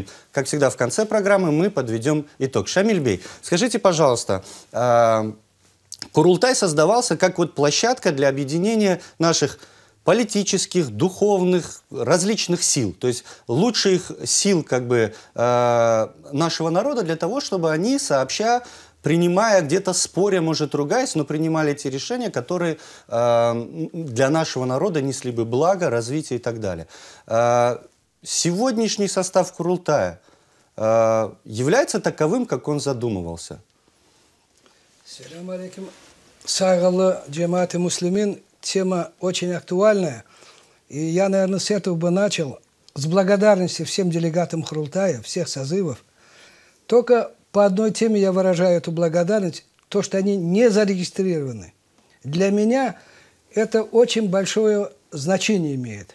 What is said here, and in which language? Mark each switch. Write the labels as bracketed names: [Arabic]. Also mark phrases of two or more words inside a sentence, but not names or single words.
[Russian] Как всегда, в конце программы мы подведем итог. Шамиль Бей, скажите, пожалуйста, Курултай создавался как площадка для объединения наших политических, духовных, различных сил, то есть лучших сил нашего народа для того, чтобы они сообща, принимая, где-то споря, может, ругаясь, но принимали те решения, которые для нашего народа несли бы благо, развитие и так далее. Сегодняшний состав Курултая является таковым, как он задумывался? [Arabic] سلام عليكم. Сагалы джамаат муслимин. [Russian] Тема очень актуальная. И я, наверное, с этого бы начал. С благодарности всем делегатам Курултая, всех созывов. Только по одной теме я выражаю эту благодарность. То, что они не зарегистрированы. Для меня это очень большое значение имеет.